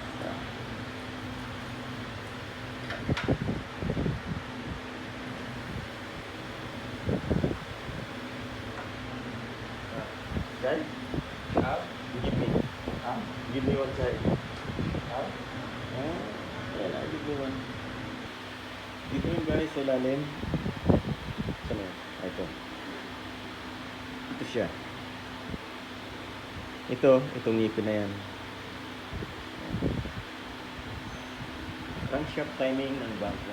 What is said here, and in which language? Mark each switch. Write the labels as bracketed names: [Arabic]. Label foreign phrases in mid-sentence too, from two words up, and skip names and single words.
[English] Guys? Give me. Give me one side. Yeah, give me one. [Filipino] Dito yung guys, sa ilalim. Saan yun? Ito. Ito siya. Itong ngipin na yan. [English] Crankshaft timing ng bank 1.